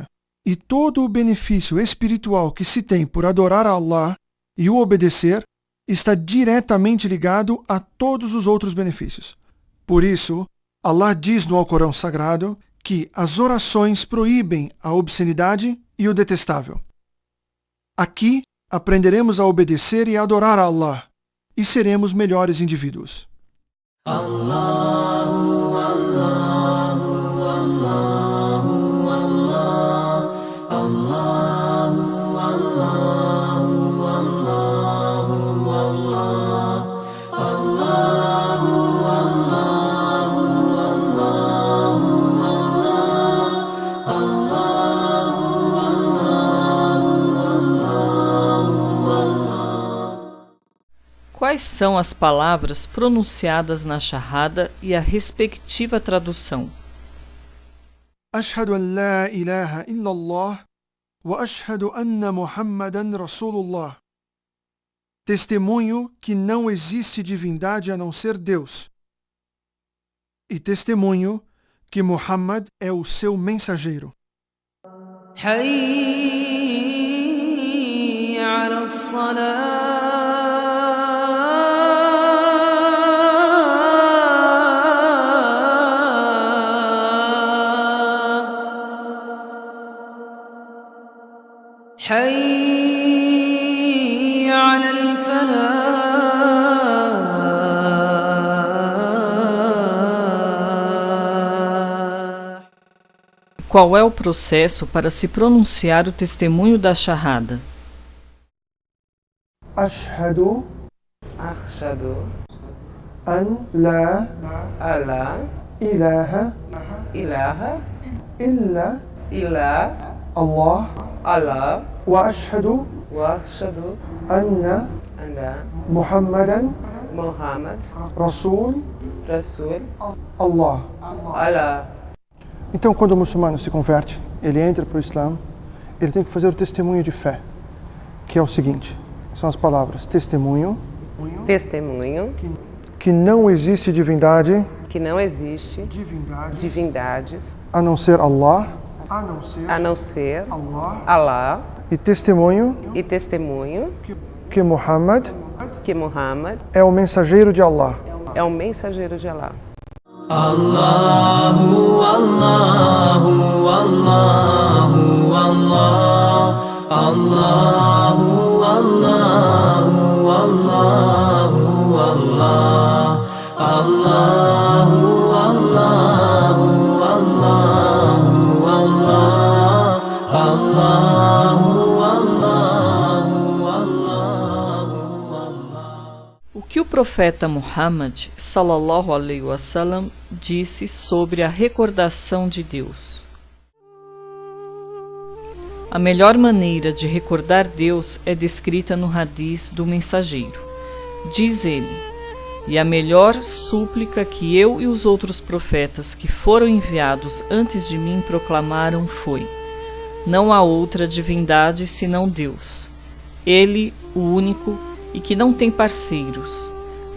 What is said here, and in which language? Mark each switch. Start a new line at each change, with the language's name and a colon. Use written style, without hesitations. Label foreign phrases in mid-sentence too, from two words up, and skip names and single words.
Portuguese: E todo o benefício espiritual que se tem por adorar a Allah e o obedecer está diretamente ligado a todos os outros benefícios. Por isso, Allah diz no Alcorão Sagrado que as orações proíbem a obscenidade e o detestável. Aqui aprenderemos a obedecer e a adorar a Allah e seremos melhores indivíduos.
Arabic: الله، الله، الله، الله، الله، الله، الله، الله، الله,
Portuguese: Quais são as palavras pronunciadas na Shahada e a respectiva tradução?
Arabic: أشهد أن لا إله إلا الله وأشهد أن محمدا رسول الله.
Portuguese: Testemunho que não existe divindade a não ser Deus. E testemunho que Muhammad é o seu mensageiro.
Arabic: حي على الصلاة حي على الفلاح.
Portuguese: Qual é o processo para se pronunciar o testemunho da Shahada?
Arabic: Ashhadu أشهد أن لا أن لا ilaha إله illa إلا Allah الله وأشهد وأشهد anna أن Muhammadan محمد Rasul رسول Allah. الله.
Portuguese: Então, quando o muçulmano se converte, ele entra para o Islã, ele tem que fazer o testemunho de fé, que é o seguinte, são as palavras testemunho, Testemunho que não existe divindade que não existe divindades a não ser Allah, a não ser Allah, e testemunho e testemunho que Muhammad que Muhammad é o mensageiro de Allah. é o mensageiro de Allah.
Arabic: الله، الله، الله، الله، الله، الله، الله، الله، الله، الله، الله، الله، الله، الله، الله، الله.
Portuguese: O que o profeta Muhammad,
Arabic: صلى الله عليه وسلم,
Portuguese: disse sobre a recordação de Deus? A melhor maneira de recordar Deus é descrita no Hadiz do mensageiro. Diz ele: e a melhor súplica que eu e os outros profetas que foram enviados antes de mim proclamaram foi: não há outra divindade senão Deus, Ele, o único, e que não tem parceiros.